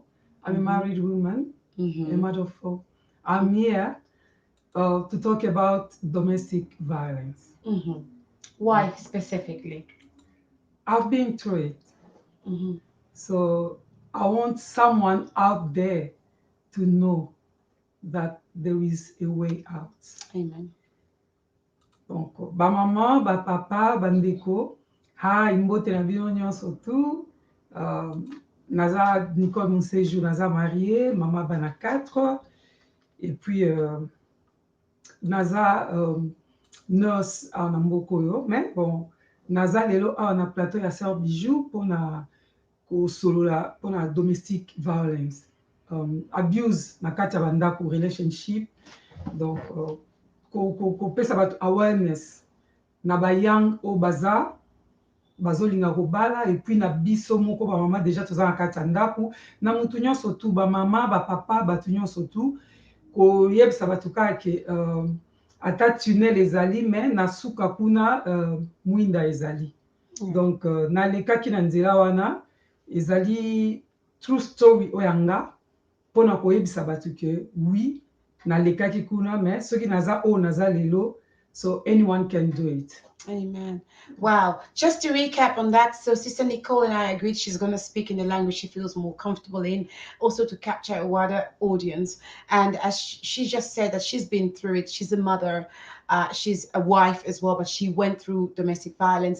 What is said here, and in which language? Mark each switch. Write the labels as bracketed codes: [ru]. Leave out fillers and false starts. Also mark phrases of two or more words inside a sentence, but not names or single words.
[en] I'm a married woman, a mother of four. I'm here to talk about domestic violence. Why specifically? I've been through it. So I want someone out there to know that there is a way out. Amen. [ln] Donc, ba maman, ba papa, ba ndeko, ha imbote na bino nyonso tu. Naza Nicole MONSHEJU, naza mariée, maman bana 4. [fr] Et puis [ln] naza nurse na mboko yo, [fr] mais bon, [ln] naza lelo na plateau ya sœur Bijoux pour na kosolola pour na [en] domestic violence. [ln] Abuse na kati ya bandako, relationship. Donc kopesa bato awareness na ba young o baza bazolinga kobala, [fr] et puis [ln] na biso moko ba mama déjà toza na kati ya ndako, na mutu nyonso tu, ba mama, ba papa, bato nyonso tu, koyebisa bato kaka ke ata tunnel ezali me na suka kuna mwinda ezali. Donc nalekaki na nzela wana ezali [en] true story [ln] oyo nga mpona koyebisa bato ke oui nalekaki kuna me soki naza oyo naza lelo, [en] so anyone can do it. Amen. Wow. Just to recap on that, so Sister Nicole and I agreed she's going to speak in the language she feels more comfortable in, also to capture a wider audience. And as she just said that she's been through it, she's a mother, she's a wife as well, but she went through domestic violence.